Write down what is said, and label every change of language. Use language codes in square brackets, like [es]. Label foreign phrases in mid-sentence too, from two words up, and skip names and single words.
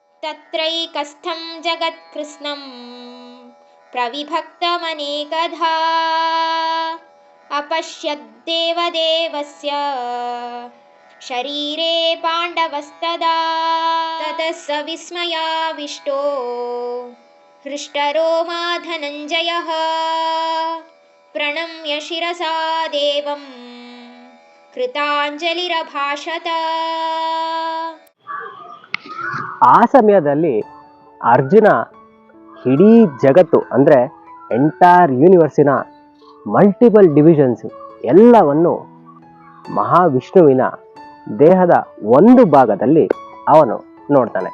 [sa] तत्रैकस्थं जगत्कृत्स्नं प्रविभक्तमनेकधा अपश्यद्देवदेवस्य शरीरे पाण्डवस्तदा ततः स विस्मयाविष्टो हृष्टरोमा धनञ्जयः प्रणम्य शिरसा देवं ಕೃತಾಂಜಲಿರಭಾಷತ. [kn] ಆ ಸಮಯದಲ್ಲಿ ಅರ್ಜುನ ಇಡೀ ಜಗತ್ತು ಅಂದರೆ [en] entire universe multiple divisions [kn] ಎಲ್ಲವನ್ನು ಮಹಾವಿಷ್ಣುವಿನ ದೇಹದ ಒಂದು ಭಾಗದಲ್ಲಿ ಅವನು ನೋಡ್ತಾನೆ.